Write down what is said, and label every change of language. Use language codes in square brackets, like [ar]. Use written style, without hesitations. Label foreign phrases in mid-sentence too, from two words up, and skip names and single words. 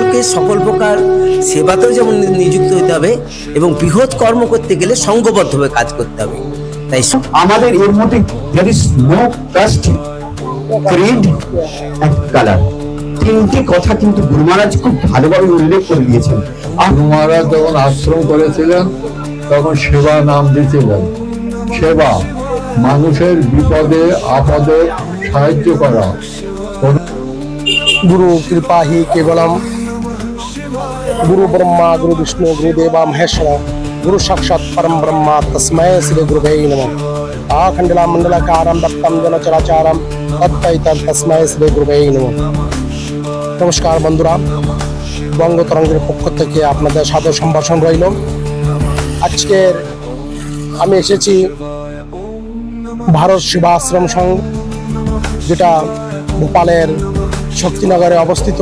[bn] আমাদেরকে সকল প্রকার সেবাতেও যেমন নিযুক্ত হতে হবে এবং বৃহৎ কর্ম করতে গেলে সংঘবদ্ধভাবে কাজ করতে হবে। তাই আমাদের এর মধ্যে [en] there is no caste, creed and color, [bn] তিনটি কথা কিন্তু গুরু মহারাজ খুব ভালোভাবে উল্লেখ করে দিয়েছেন। গুরু মহারাজ যখন আশ্রম করেছিলেন তখন সেবা নাম দিয়েছিলেন। সেবা মানুষের বিপদে আপদে সাহায্য করা। [sa] गुरु कृपा ही केवलम, गुरु ब्रह्मा गुरु विष्णु गुरुदेवा महेश्वर, गुरु साक्षात परम ब्रह्मा तस्मै श्री गुरुवे नमः। आखंडला मंडलाकारं दत्तम जन चराचारम तत्तैतं तस्मै श्री गुरुवे नमः। [bn] নমস্কার বন্ধুরা, বঙ্গ তরঙ্গের পক্ষ থেকে আপনাদের সাদর সম্ভাষণ রইল। আজকের আমি এসেছি ভারত সেবাশ্রম সংঘ, যেটা ভোপালের শক্তিনগরে অবস্থিত।